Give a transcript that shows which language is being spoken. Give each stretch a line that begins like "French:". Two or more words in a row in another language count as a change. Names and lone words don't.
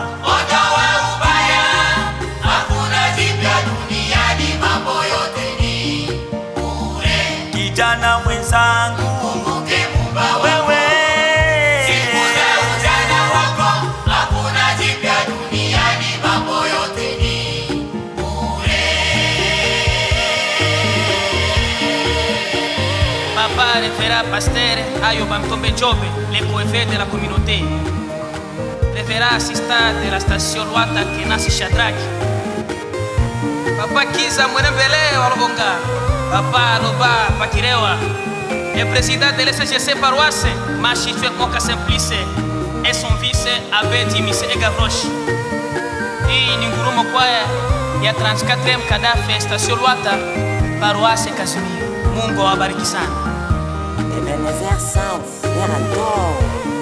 Swahili: ondoa ubaya, hakuna jipya duniani, mambo yote ni bure. kijana mwenzangu, Mkumbuke Muumba wako. wewe Siku za ujana wako hakuna jipya duniani, mambo yote ni bure.
French: Papa référent pasteur Ayo Bantombe Jobe, les poètes de la communauté. Référent assistant de la station Luata Kenasi Shadrach. Papa Kiza Mwenembele Walobonga. Papa Loba Pakirewa. Le président de l'SGC paroisse, Machitue Moka Simplice. Et son vice Abbé Dimise Egavroche.
Swahili: Hii ni ngurumo kwaya ya 34e Kadafe station Luata, paroisse Casimiro. Mungu awabariki sana. Ebenezer Sound, Verador.